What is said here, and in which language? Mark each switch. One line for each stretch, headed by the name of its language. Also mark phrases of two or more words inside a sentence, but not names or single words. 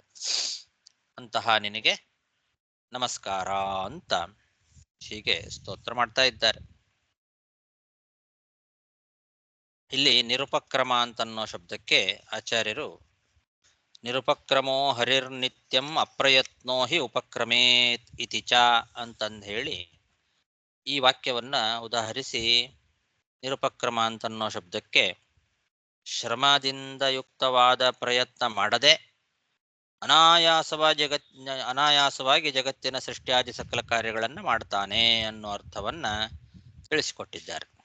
Kannada: ಅಂತಹ ನಿನಗೆ ನಮಸ್ಕಾರ ಅಂತ ಹೀಗೆ ಸ್ತೋತ್ರ ಮಾಡ್ತಾ ಇದ್ದಾರೆ. ಇಲ್ಲಿ ನಿರುಪಕ್ರಮ ಅಂತನ್ನೋ ಶಬ್ದಕ್ಕೆ ಆಚಾರ್ಯರು
Sanskrit: ನಿರುಪಕ್ರಮೋ ಹರಿರ್ನಿತ್ಯಂ ಅಪ್ರಯತ್ನೋ ಹಿ ಉಪಕ್ರಮೇತ್ ಇತಿ ಚ
Kannada: ಅಂತಂದು ಹೇಳಿ ಈ ವಾಕ್ಯವನ್ನ ಉದಾಹರಿಸಿ, ನಿರುಪಕ್ರಮ ಅಂತನ್ನೋ ಶಬ್ದಕ್ಕೆ ಶ್ರಮದಿಂದ ಯುಕ್ತವಾದ ಪ್ರಯತ್ನ ಮಾಡದೆ ಅನಾಯಾಸವಾಗಿ ಜಗತ್ತಿನ ಸೃಷ್ಟಿಯಾದಿ ಸಕಲ ಕಾರ್ಯಗಳನ್ನು ಮಾಡ್ತಾನೆ ಅನ್ನೋ ಅರ್ಥವನ್ನ ತಿಳಿಸಿಕೊಟ್ಟಿದ್ದಾರೆ.